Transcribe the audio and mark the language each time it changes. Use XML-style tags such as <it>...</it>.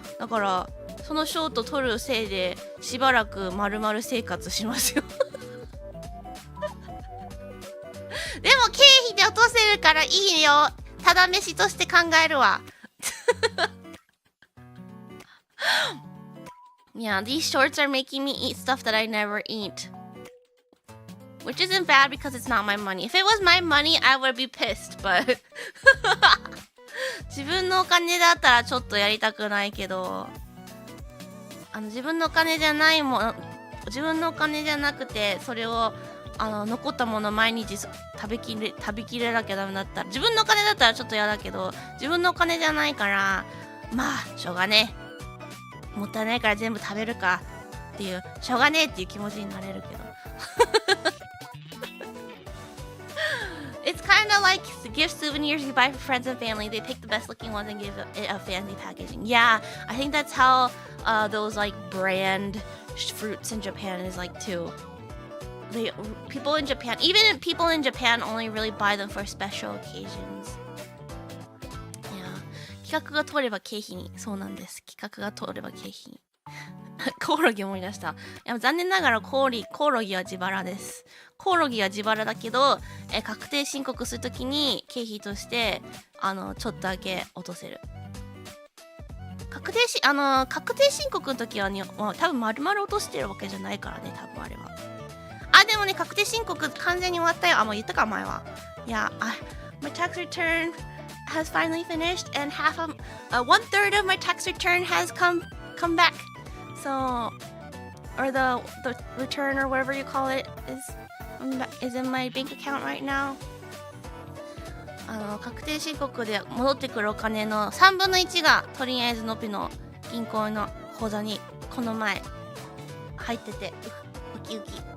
<ja>だからそのショート取るせいでしばらく丸々生活しますよ。でも経費で落とせるからいいよ。ただ飯として考えるわ。</ja> <en>Yeah, these shorts are making me eat stuff that I never eat. Which isn't bad because it's not my money. If it was my money, I would be pissed, but</en> <ja>自分のお金だったらちょっとやりたくないけど、自分のお金じゃないもの、自分のお金じゃなくて、それを残ったもの毎日食べきれなきゃダメだったら、自分のお金だったらちょっと嫌だけど、自分のお金じゃないから、まあしょうがねえ。もったいないから全部食べるかっていう、しょうがねえっていう気持ちになれるけど。</ja> <en>It's kind of like the gift souvenirs you buy for friends and family. They pick the best looking ones and give it a fancy packaging. Yeah, I think that's how those like brand fruits in Japan is like too. People in Japan, even people in Japan only really buy them for special occasions.</en> <ja>企画が通れば経費に。そうなんです。企画が通れば経費に。コオロギ思い出した。いや残念ながらコオロギは自腹です。コオロギは自腹だけど、確定申告するときに経費としてちょっとだけ落とせる。確定申告の時はね、多分丸々落としてるわけじゃないからね、多分あれは。あ、でもね、確定申告完全に終わったよ。あ、もう言ったか前は。いや、</ja> <en>my tax return has finally finished and one third of my tax return has come back. So, or the return or whatever you call it is in my bank account right now.</en> <ja>確定申告で戻ってくるお金の3分の1がとりあえずのぴの銀行の口座にこの前入っててウキウキ。</ja>